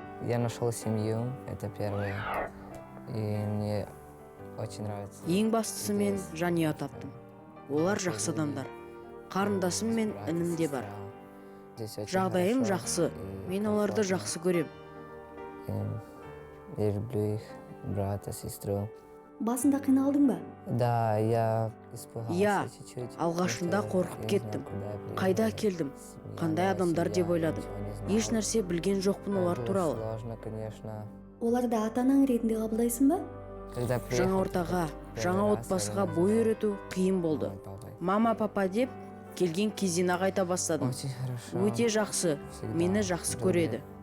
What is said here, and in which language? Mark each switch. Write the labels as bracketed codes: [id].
[ru] Я нашел семью, это первое. И мне очень нравится. [kk] Ең бастысы мен жанұя таптым. Олар жақсы адамдар. Қарындасым мен інім де бар. Жағдайым жақсы. Мен оларды жақсы көрем. [ru] Я люблю их, брата, сестру. [kk] Басында қиналдың ба? [ru] Да, я испугался чуть-чуть. [kk] Алғашында қорқып кеттім. Қайда келдім? Қандай адамдар деп ойладым. Еш нәрсе білген жоқпын олар туралы. [ru] Сложно, конечно. [kk] Оларды ата-анаң ретінде қабылдайсың ба? Жаңа ортаға, жаңа отбасыға бой үйрету қиын болды. Мама, папа деп келген кезден-ақ айта бастадым. Өте жақсы, мені жақсы көреді.